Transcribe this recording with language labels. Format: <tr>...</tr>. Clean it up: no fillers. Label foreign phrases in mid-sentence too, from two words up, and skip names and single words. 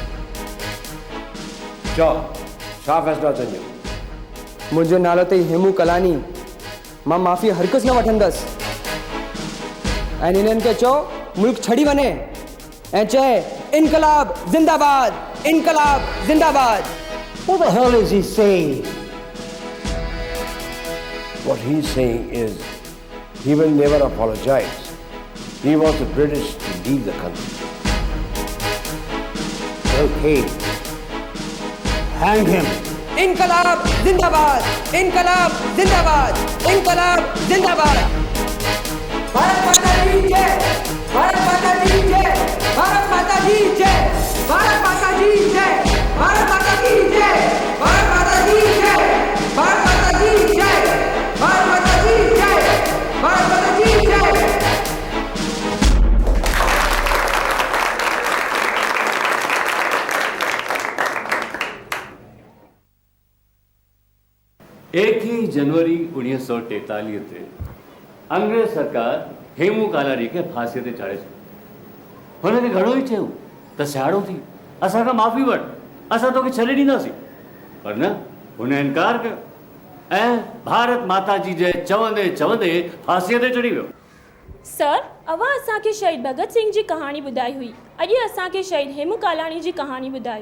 <sd>चओ, छा फ़ैसिला तुंहिंजो? मुंहिंजो नालो त हेमू कलानी। मां माफ़ी हरगिज़ न वठंदसि। ऐं इन्हनि खे चओ मुल्क छड़ी वञे ऐं चए</sd> <hi>इनकलाब जिंदाबाद, इनकलाब जिंदाबाद।</hi> <en>What the hell is he saying? What he's saying is he will never apologize. He wants the British to leave the country. Okay. Hang him.</en> <hi>इनकलाब जिंदाबाद, इनकलाब जिंदाबाद, इनकलाब जिंदाबाद। भारत माता की जय, भारत माता की जय, भारत माता की जय, भारत माता की जय, भारत माता की जय, भारत माता की जय, भारत माता की जय, भारत माता की जय, भारत माता की जय।</hi> <sd>एक ही जनवरी 1943 ते अंग्रेज सरकार हेमू कालारी खे फांसी ते चाढ़े छॾियो। हुनखे घणो ई चयो त सियाड़ो थी, असांखां माफ़ी वठ, असां तोखे छॾे ॾींदासीं, पर न, हुन इनकार कयो ऐं भारत माता जी जय चवंदे चवंदे फांसीअ ते चढ़ी वियो। सर, अवां असांखे शहीद भगत सिंह जी कहाणी ॿुधाई हुई, अॼु असांखे शहीद हेमू कालाणी जी कहाणी ॿुधायो।</sd>